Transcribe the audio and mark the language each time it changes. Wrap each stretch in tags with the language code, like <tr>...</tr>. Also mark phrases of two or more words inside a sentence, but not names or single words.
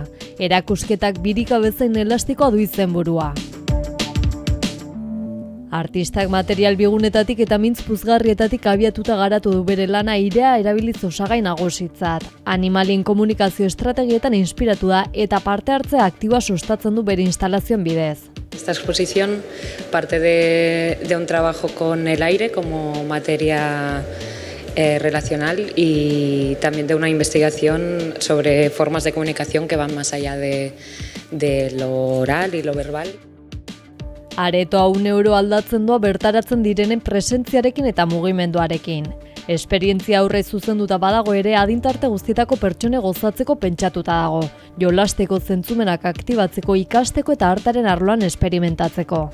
<eu>Erakusketak birika bezain elastikoa du izenburua. Artistak material bigunetatik eta mintz puzgarrietatik abiatuta garatu du bere lana airea erabiliz osagai nagusitzat. Animalien komunikazio estrategietan inspiratu da eta parte hartzea aktiboa sustatzen du bere instalazioen bidez.</eu> <es>Esta exposición parte de un trabajo con el aire como materia relacional y también de una investigación sobre formas de comunicación que van más allá de lo oral y lo verbal.</es> <eu>Aretoa €1 aldatzen doa bertaratzen direnen presentziarekin eta mugimenduarekin. Esperientzia aurre zuzenduta badago ere adintarte guztietako pertsone gozatzeko pentsatuta dago, jolasteko zentzumenak aktibatzeko ikasteko eta artaren arloan esperimentatzeko.</eu>